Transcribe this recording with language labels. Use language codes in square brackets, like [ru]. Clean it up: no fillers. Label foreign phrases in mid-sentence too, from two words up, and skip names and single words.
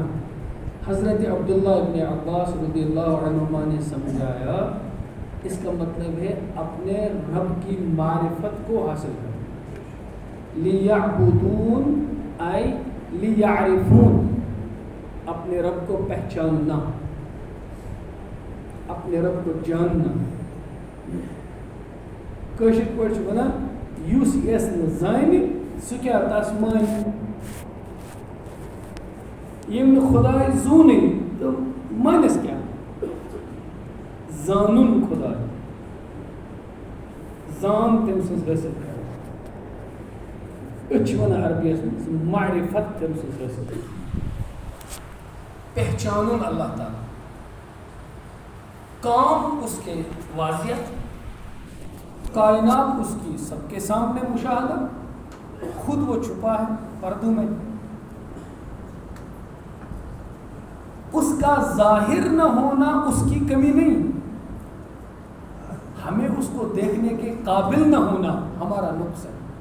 [ur] حضرت عبداللہ ابن عباس [ar] رضی اللہ عنہما [ur] نے سمجھایا, اس کا مطلب ہے اپنے رب کی معرفت کو حاصل کرنا. [ar] لیعبدون ای لیعرفون, [ur] اپنے رب کو پہچاننا, اپنے رب کو جاننا. [ks] کٲشِر پٲٹھۍ چھِ وَنان یُس یَس نہٕ زانہِ سُہ کیٛاہ تَس مانہِ. ییٚمۍ نہٕ خۄداے زوٗنٕے تہٕ مانٮ۪س کیٛاہ؟ زانُن خۄداے, زان تٔمۍ سٕنٛز حٲصِل کَرٕنۍ. أسۍ چھِ وَنان عربیَس منٛز معرفت تٔمۍ سٕنٛز حٲصِل کَرٕنۍ, پہچانُن اللہ تعالیٰ. [ur] کام اس کے واضح, کائنات اس کی سب کے سامنے مشاہدہ, خود وہ چھپا ہے پردوں میں. اس کا ظاہر نہ ہونا اس کی کمی نہیں, ہمیں اس کو دیکھنے کے قابل نہ ہونا ہمارا نقص ہے.